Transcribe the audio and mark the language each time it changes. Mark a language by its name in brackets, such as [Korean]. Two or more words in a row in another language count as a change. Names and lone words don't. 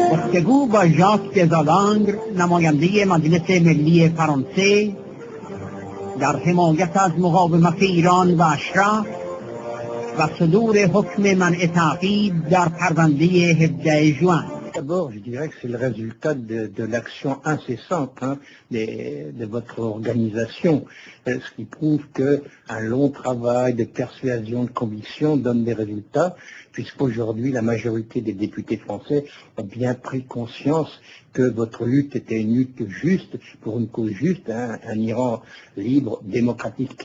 [Persian] گفتگو با ژاک دزالانگر نماینده مجلس ملی فرانسه در حمایت از مقاومت ایران و اشراف و صدور حکم منع تعقیب در پرونده 17 ژوئن. [French] D'abord, je dirais que c'est le résultat de l'action incessante de votre organisation, ce qui prouve qu'un long travail de persuasion, de conviction donne des résultats, puisqu'aujourd'hui la majorité des députés français ont bien pris conscience que votre lutte était une lutte juste, pour une cause juste, un Iran libre, démocratique.